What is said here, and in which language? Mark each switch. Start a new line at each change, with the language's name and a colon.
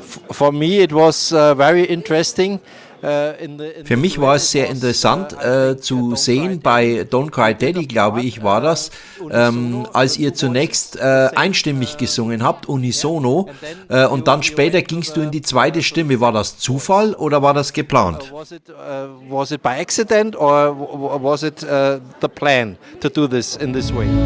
English: For me it was very interesting.
German: Für mich war es sehr interessant zu sehen bei Don't Cry Daddy, glaube ich, war das, als ihr zunächst einstimmig gesungen habt, unisono, und dann später gingst du in die zweite Stimme. War das Zufall oder war das geplant?
English: Was it by accident or was it the plan to do this in this way?